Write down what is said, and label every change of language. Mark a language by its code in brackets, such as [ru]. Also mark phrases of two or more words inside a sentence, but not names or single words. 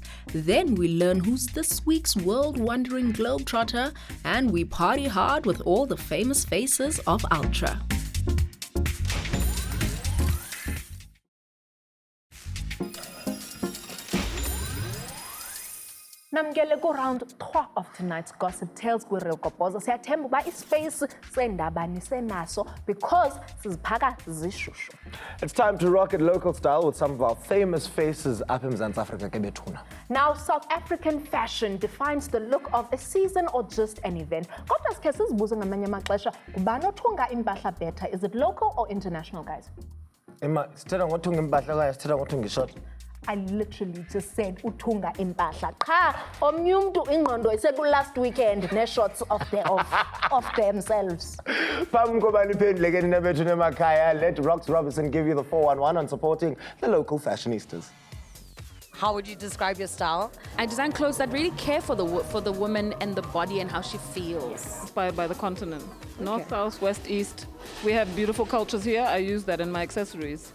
[en] Then we learn who's this week's world-wandering globetrotter, and we party hard with all the famous faces of Ultra. Namgele go round 3 of tonight's gossip tales with Real Goboza. [xh] Siyathemba uba ispace sendaba nisenaso because siziphaka zishushu. [en] It's time to rock it local style with some of our famous faces up in Mzansi Africa [xh] ke bethuna. [en] Now, South African fashion defines the look of a season or just an event. [xh] Kodwa sikhe sizibuze ngamanye amaxesha kubani othunga impahla better? [en] Is it local or international, guys? Emma, [xh] sithetha ngothunga impahla okanye sithetha ngothunga ishort? [en] I literally just said [xh] uthunga impahla. Cha, omnye umuntu ingqondo iseku [en] last weekend ne-shots of themselves. [xh] Phambi koba niphenduleke nina bethu emakhaya, [en] let Rox Robinson give you the 411 on supporting the local fashionistas. How would you describe your style? I design clothes that really care for the woman and the body and how she feels. Inspired by the continent. North, south, west, east. We have beautiful cultures here. I use that in my accessories.